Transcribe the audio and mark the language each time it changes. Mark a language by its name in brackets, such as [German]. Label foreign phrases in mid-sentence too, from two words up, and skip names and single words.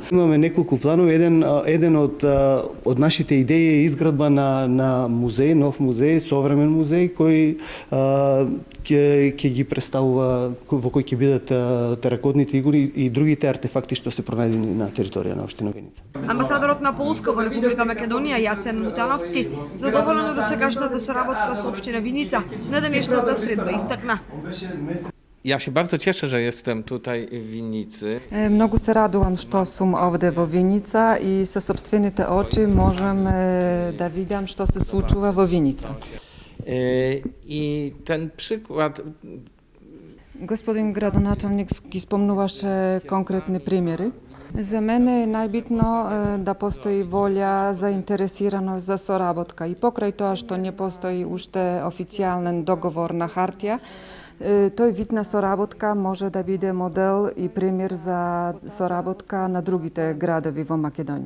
[Macedonian] Имаме неколку планови, еден од нашите идеи е изградба на музеј, нов музеј, современ музеј кој ќе ги представува, во кој ќе бидат теракотните игри и другите артефакти што се пронајдени на територија на општина Виница. Амбасадорот на Полска во Република Македонија Јацен Мутановски задоволен од досегашната соработка со општина Виница на денешната средба истакна. [Polish] Ja się bardzo cieszę, że jestem tutaj w Winnicy. [Macedonian] Многу се радувам што сум овде во Виница и со сопствените очи можам да видам што се случва во Виница. [Polish] I ten przykład... [Macedonian] Господин градоначалник ги спомнуваше конкретни примери. За мене е најбитно да постои волја, заинтересираност за соработка. И покрај тоа што не постои уште официјален договор на хартија, тој вид на соработка може да биде модел и пример за соработка на другите градови во Македонија.